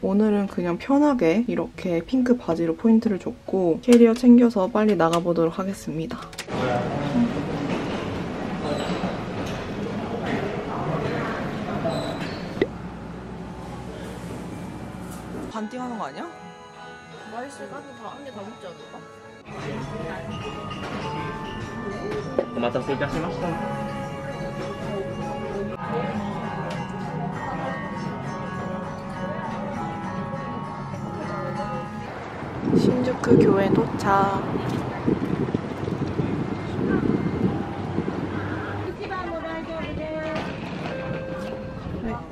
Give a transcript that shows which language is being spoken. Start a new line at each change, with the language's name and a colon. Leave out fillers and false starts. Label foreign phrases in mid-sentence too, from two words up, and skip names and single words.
Korean: 오늘은 그냥 편하게 이렇게 핑크 바지로 포인트를 줬고 캐리어 챙겨서 빨리 나가보도록 하겠습니다. 반띵하는 거 아니야? 맛있을 까지 한 개 다 먹지 않을까?
Japanese: お待たせいたしました。
Korean: 신주쿠 교회 도착. 네.